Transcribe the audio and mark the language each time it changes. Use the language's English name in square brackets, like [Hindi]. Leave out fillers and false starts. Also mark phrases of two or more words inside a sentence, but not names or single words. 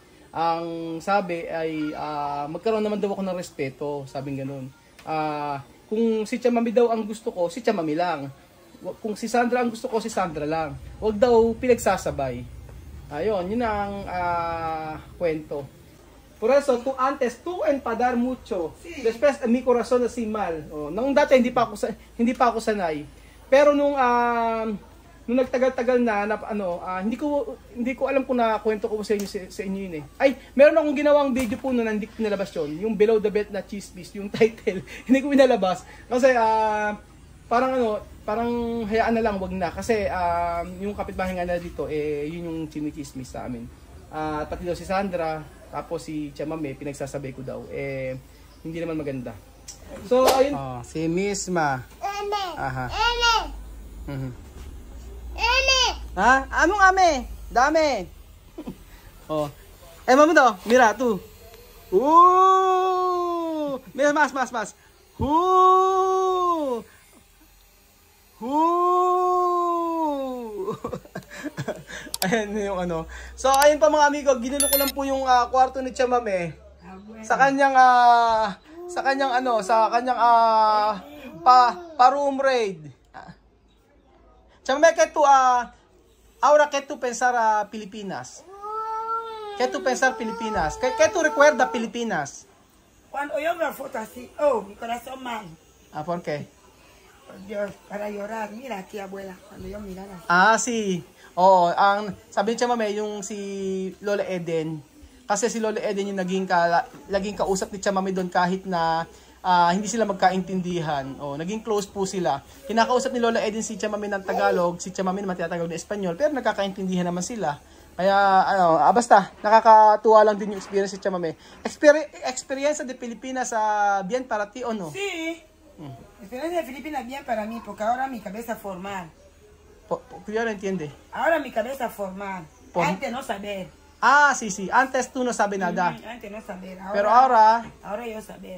[Filipino] Ang sabi ay magkaroon naman daw ako ng respeto, sabing ganoon. Kung si Chamami daw ang gusto ko, si Chamami lang. Kung si Sandra ang gusto ko, si Sandra lang. Huwag daw pinagsasabay. Ayun, yun ang kwento. [Spanish] Por eso, tú antes, tú enfadar mucho. Después, mi corazón así mal. [Filipino] Oh, nung dati, hindi pa ako sanay. Pero nung nagtagal-tagal na hindi ko alam kung nakwento ko sa inyo yun eh. Ay, meron akong ginawang video po noon, hindi ko pinalabas yun. Yung Below the Belt na Chismis, yung title. Hindi ko pinalabas. Kasi, parang hayaan na lang, wag na. Kasi, yung kapitbahay nga na dito, yun yung chinichismis sa amin. Pati daw si Sandra, tapos si Chamame, pinagsasabay ko daw. Hindi naman maganda. So, ayun. Oh, si Misma. Aha. Ha? Anong ame? Dami. Oh. Mama daw, [Spanish] mira, tu. Mira, mas. [Filipino] Ayan yung ano. So, ayun pa mga amigo, ginulo ko lang po yung kwarto ni Chamame. Sa kanyang pa-room raid. Chamame, [Spanish] ahora que tú pensar Pilipinas. Que tú pensar Pilipinas. Que tú recuerda Pilipinas. Cuando yo veo fotos así, mi corazón mal. ¿Por qué? Por Dios, para llorar. Mira aquí, abuela, cuando yo mirara. Sí. [Filipino] Sabi ni Chamame, yung si Lola Eden. Kasi si Lola Eden yung laging kausap ni Chamame doon kahit na hindi sila magkaintindihan. Naging close po sila. Kinakausap ni Lola Eden si Chamame ng Tagalog, si Chamame naman tinatawag ng Espanyol, pero nagkakaintindihan naman sila. Kaya, basta, nakakatuwa lang din yung experience si Chamame. [Spanish] Experience de Pilipinas bien para ti o no? Sí. Experiencia de Filipinas bien para mí, porque ahora mi cabeza formal. Yo no entiende. Ahora mi cabeza formal. Antes no saber. Sí. Antes tú no sabes nada. Antes no saber. Pero ahora yo saber.